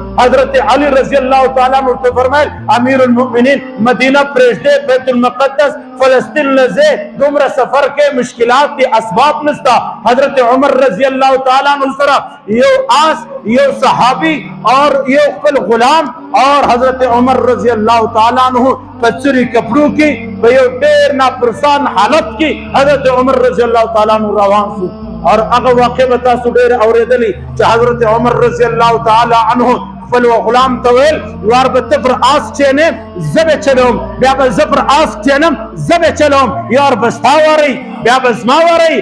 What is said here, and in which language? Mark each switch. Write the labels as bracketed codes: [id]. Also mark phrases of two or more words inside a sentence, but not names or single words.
[ps] حضرت علی [ar] رضی الله تعالی عنہ [ps] ورته فرمایل [ar] امیر المؤمنین [ps] مدینه پرېږدې، بیت المقدس فلسطین لزه دومره سفر کې مشکلات دي، اسباب نشته. حضرت عمر [ar] رضی الله تعالی عنہ [ps] سره یو آس، یو صحابی اور یو خپل غلام، اور حضرت عمر [ar] رضی الله تعالی عنہ [ur] پچری کپڑوں کی [ps] په یو ډېر ناپرسان حالت کې حضرت عمر [ar] رضی الله تعالی عنہ [ps] روان شو. اور هغه واقع به تاسو ډېر اورېدلي چې حضرت عمر [ar] رضی الله تعالی عنہ [ps] خپل غلام ته ویل یار به ته پر آس کښېنې زه به چلوم، بیا به زه پر آس کښېنم زه به چلوم، یار به ستا واری بیا به زما واری.